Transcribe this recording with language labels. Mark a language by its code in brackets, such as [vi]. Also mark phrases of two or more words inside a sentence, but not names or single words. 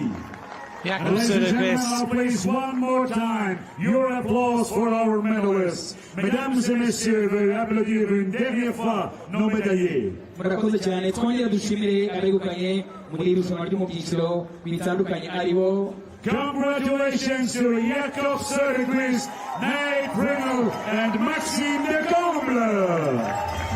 [rw] Y'IMYAKA [en] Ladies and gentlemen, Söderqvist. now please one more time, your applause for our medalists. [fr] Mesdames et messieurs, veuillez applaudir une dernière fois nos médaillés. [rw] Murakoze cyane, twongere dushimire abegukanye muri irushanwa ryo mu byiciro bitandukanye aribo [en] Congratulations to Jakob Söderqvist, Nate Pringle, and Maxime de Comble.